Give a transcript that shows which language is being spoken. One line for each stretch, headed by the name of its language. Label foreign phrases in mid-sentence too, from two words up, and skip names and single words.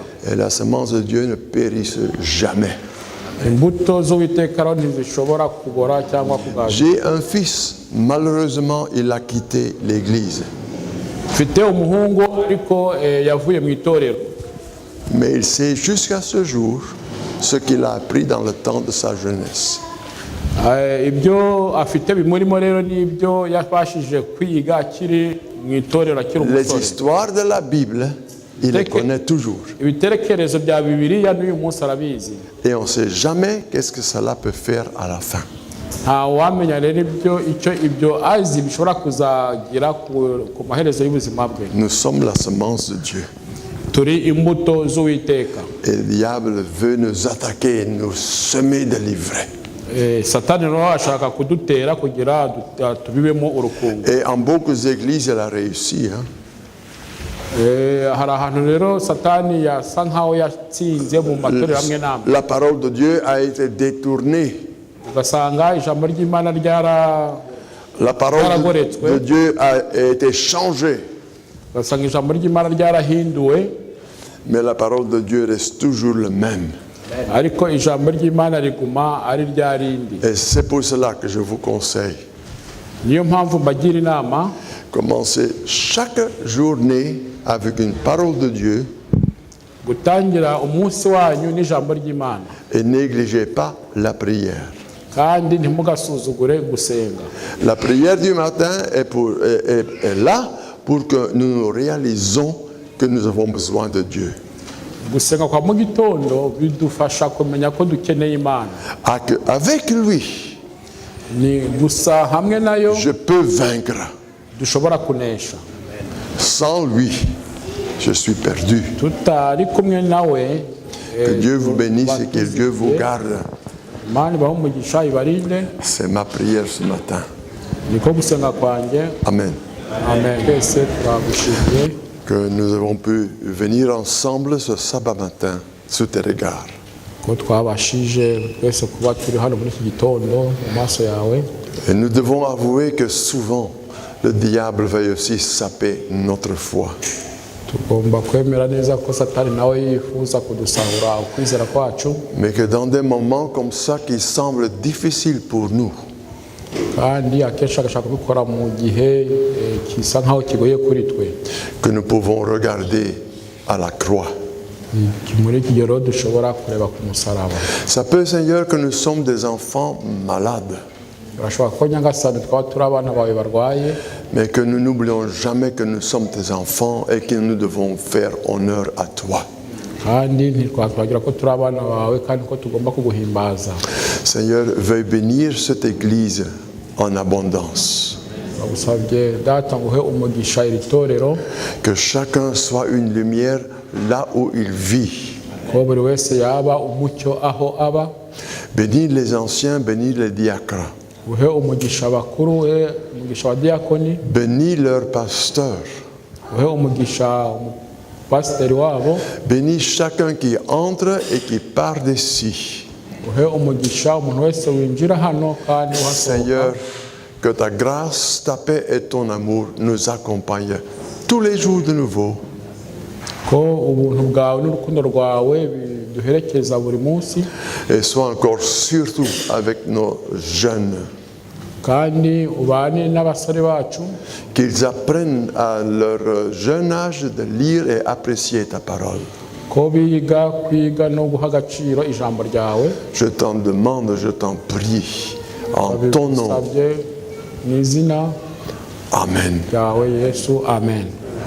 French: Et la semence de Dieu ne périsse jamais.
Kinyarwanda: imbuto z'Uwiteka rero ntizishobora kugora cyangwa kugaza.
French: J'ai un fils, malheureusement il a quitté l'église.
Kinyarwanda: mfite umuhungu ariko yavuye mu itorero.
French: Mais il sait jusqu'à ce jour ce qu'il a appris dans le temps de sa jeunesse.
Kinyarwanda: ibyo afite bimurimo rero n'ibyo yafashije kwiga akiri mu itorero akiri
French: Les
Kinyarwanda: umusore.
French: histoires de la Bible, il les connaît toujours.
Kinyarwanda: ibitekerezo bya Bibiliya n'uyu munsi arabizi.
French: Et on ne sait jamais qu'est-ce que cela peut faire à la fin.
Kinyarwanda: nta wamenya rero ibyo azi bishobora kuzagira ku maherezo y'ubuzima bwe.
French: Nous sommes la semence de Dieu.
Kinyarwanda: turi imbuto z'Uwiteka.
French: Et le diable veut nous attaquer, nous semer de l'ivraie.
Kinyarwanda: satani rero ashaka kudutera kugira tubibemo urukungu.
French: Et en beaucoup d'églises, elle a réussi.
Kinyarwanda: hari ahantu rero satani yasa nkaho yatsinze mu matorero amwe n'amwe.
French: La parole de Dieu a été détournée.
Kinyarwanda: ugasanga ijambo ry'Imana
French: La parole de Dieu a été changée.
Kinyarwanda: ugasanga ijambo ry'Imana ryarahinduwe.
French: Mais la parole de Dieu reste toujours le même.
Kinyarwanda: ariko ijambo ry'Imana riguma ari rya rindi.
French: Et c'est pour cela que je vous conseille.
Kinyarwanda: niyo mpamvu mbagira inama.
French: Commencez chaque journée avec une parole de Dieu.
Kinyarwanda: gutangira umunsi wanyu n'ijambo ry'Imana.
French: Et négligez pas la prière.
Kinyarwanda: kandi ntimugasuzugure gusenga.
French: La prière du matin est là pour que nous nous réalisons que nous avons besoin de Dieu.
Kinyarwanda: gusenga kwa mu gitondo bidufasha kumenya ko dukeneye Imana.
French: Avec lui,
Kinyarwanda: ni gusa hamwe nayo
French: je peux vaincre.
Kinyarwanda: dushobora kunesha.
French: Sans lui, je suis perdu.
Kinyarwanda: tutari kumwe nawe.
French: Que Dieu vous bénisse et que Dieu vous garde.
Kinyarwanda: Imana ibahe umugisha ibarinde.
French: C'est ma prière ce matin.
Kinyarwanda: niko gusenga kwanjye.
French: Amen.
Kinyarwanda: amen. twese turagushimiye
French: Que nous avons pu venir ensemble ce sabbat matin sous tes regards.
Kinyarwanda: ko twabashije twese kuba turi hano muri iki gitondo mu maso yawe.
French: Et nous devons avouer que souvent le diable veut aussi saper notre foi.
Kinyarwanda: tugomba kwemera neza ko satani nawe yifuza kudusahura ukwizera kwacu.
French: Mais que dans des moments comme ça qui semblent difficiles pour nous,
Kinyarwanda: kandi akenshi agashaka kubikora mu gihe kisa nkaho kigoye kuri twe.
French: que nous pouvons regarder à la croix.
Kinyarwanda: muri iki gihe rero dushobora kureba ku musaraba.
French: Ça peut, Seigneur, que nous sommes des enfants malades,
Kinyarwanda: birashoboka ko nyagasani twaba turi abana bawe barwaye.
French: mais que nous n'oublions jamais que nous sommes tes enfants et que nous devons faire honneur à toi.
Kinyarwanda: kandi ntitwakwibagira ko turi abana bawe kandi ko tugomba kuguhimbaza.
French: Seigneur, veuille bénir cette église en abondance.
Kinyarwanda: bagusabye data ngo uhe umugisha iri torero.
French: Que chacun soit une lumière là où il vit.
Kinyarwanda: ko buri wese yaba umucyo aho aba.
French: Bénis les anciens, bénis les diacres.
Kinyarwanda: uhe umugisha abakuru, uhe umugisha wa diakoni.
French: Bénis leurs pasteurs.
Kinyarwanda: uhe umugisha pasiteri wabo.
French: Bénis chacun qui entre et qui part d'ici.
Kinyarwanda: uhe umugisha umuntu wese winjira hano kandi
French: Seigneur, que ta grâce, ta paix et ton amour nous accompagnent tous les jours de nouveau.
Kinyarwanda: ko ubuntu bwawe n'urukundo rwawe biduherekeza buri munsi.
French: Et sois encore surtout avec nos jeunes.
Kinyarwanda: kandi ubane n'abasore bacu.
French: Qu'ils apprennent à leur jeune âge de lire et apprécier ta parole.
Kinyarwanda: ko biga kwiga no guha agaciro ijambo ryawe.
French: Je t'en demande, je t'en prie, en ton nom.
Kinyarwanda: mu izina
French: Amen.
Kinyarwanda: ryawe Yesu, amen.